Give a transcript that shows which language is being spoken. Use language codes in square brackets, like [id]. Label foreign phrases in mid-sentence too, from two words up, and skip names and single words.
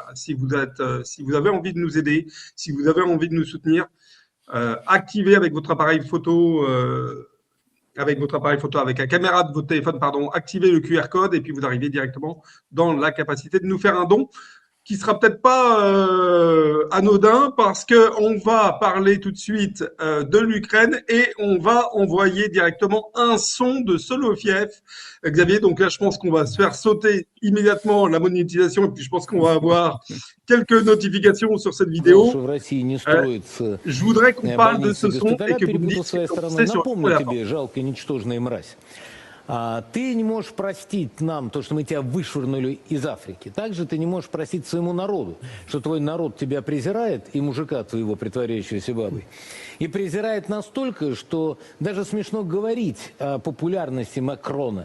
[fr] Si vous avez envie de nous aider, si vous avez envie de nous soutenir, activez avec votre appareil photo, avec la caméra de votre téléphone, activez le QR code et puis vous arrivez directement dans la capacité de nous faire un don qui sera peut-être pas anodin parce que on va parler tout de suite de l'Ukraine et on va envoyer directement un son de Soloviev. Xavier, donc là, je pense qu'on va se faire sauter immédiatement la monétisation et puis je pense qu'on va avoir quelques notifications sur cette vidéo. Je voudrais qu'on parle de ce son et que vous me dites ce que vous pensez sur la [ru] Ты не можешь простить нам то, что мы тебя вышвырнули из Африки. Также ты не можешь простить своему народу, что твой народ тебя презирает, и мужика твоего, притворяющегося бабой. И презирает настолько, что даже смешно говорить о популярности Макрона.